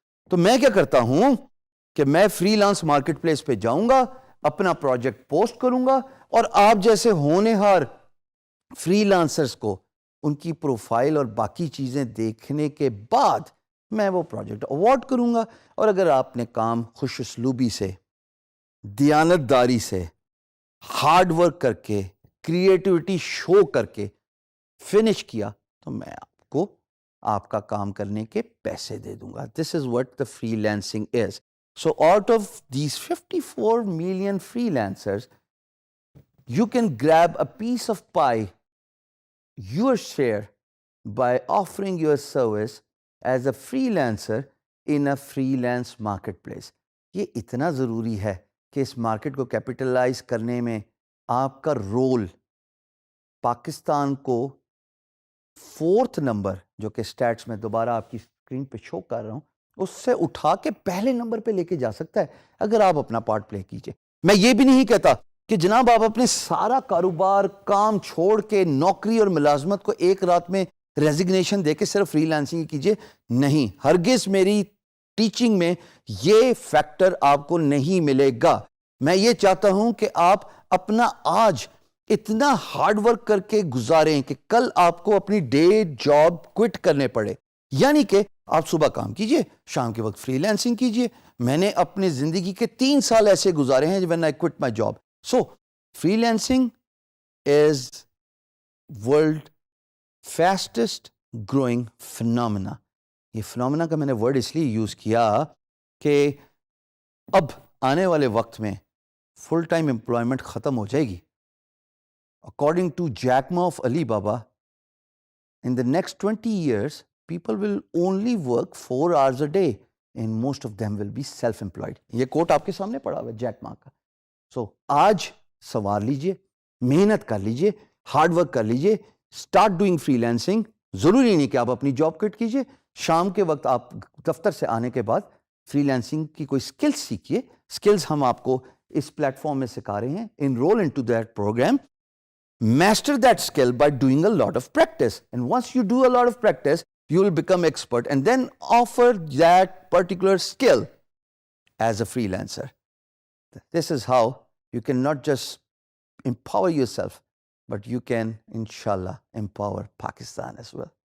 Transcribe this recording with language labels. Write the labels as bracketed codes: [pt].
[ur] تو میں کیا کرتا ہوں کہ میں فری لانس مارکیٹ پلیس پہ جاؤں گا، اپنا پروجیکٹ پوسٹ کروں گا، اور آپ جیسے ہونہار فری لانسرز کو ان کی پروفائل اور باقی چیزیں دیکھنے کے بعد میں وہ پروجیکٹ اوارڈ کروں گا. اور اگر آپ نے کام خوش اسلوبی سے، دیانت داری سے، ہارڈ ورک کر کے، کریٹیوٹی شو کر کے فنش کیا تو میں آپ کو آپ کا کام کرنے کے پیسے دے دوں گا. [en] This is what the freelancing is. So out of these 54 million freelancers you can grab a piece of pie, your share, by offering your service as a freelancer in a freelance marketplace. [ur] یہ اتنا ضروری ہے کہ اس market کو capitalise کرنے میں آپ کا رول پاکستان کو 4th نمبر، جو کہ سٹیٹس میں دوبارہ آپ کی اسکرین پہ شو کر رہا ہوں، اس سے اٹھا کے پہلے نمبر پہ لے کے جا سکتا ہے اگر آپ اپنا پارٹ پلے کیجئے. میں یہ بھی نہیں کہتا کہ جناب آپ اپنے سارا کاروبار، کام چھوڑ کے نوکری اور ملازمت کو ایک رات میں ریزگنیشن دے کے صرف فری لانسنگ کیجئے. نہیں، ہرگز میری ٹیچنگ میں یہ فیکٹر آپ کو نہیں ملے گا. میں یہ چاہتا ہوں کہ آپ اپنا آج اتنا ہارڈ ورک کر کے گزاریں کہ کل آپ کو اپنی ڈے جاب کوئٹ کرنے پڑے. یعنی کہ آپ صبح کام کیجئے، شام کے وقت فری لانسنگ کیجئے. میں نے اپنی زندگی کے 3 سال ایسے گزارے ہیں [en] when I quit my job. So, freelancing is world fastest growing phenomena. [ur] یہ phenomena کا میں نے ورڈ اس لیے یوز کیا کہ اب آنے والے وقت میں فل ٹائم امپلائمنٹ ختم ہو جائے گی. [en] According to Jack Ma of Alibaba, in the next 20 years, people will only work 4 hours a day and most of them will be self-employed. [ur] یہ کوٹ آپ کے سامنے پڑا ہوا ہے جیک ما کا. سو آج سوار لیجئے، محنت کر لیجئے، ہارڈ ورک کر لیجئے، [en] Start doing freelancing. [ur] ضروری نہیں کہ آپ اپنی جاب کوئٹ کیجئے. شام کے وقت آپ دفتر سے آنے کے بعد فری لانسنگ کی کوئی اسکلز سیکھیے. اسکلز ہم آپ کو اس پلیٹ فارم میں سکھا رہے ہیں. [en] Enrol into that program. Master that skill by doing a lot of practice. And once you do a lot of practice, you will become expert and then offer that particular skill as a freelancer. This is how you can not just empower yourself, but you can, inshallah, empower Pakistan as well.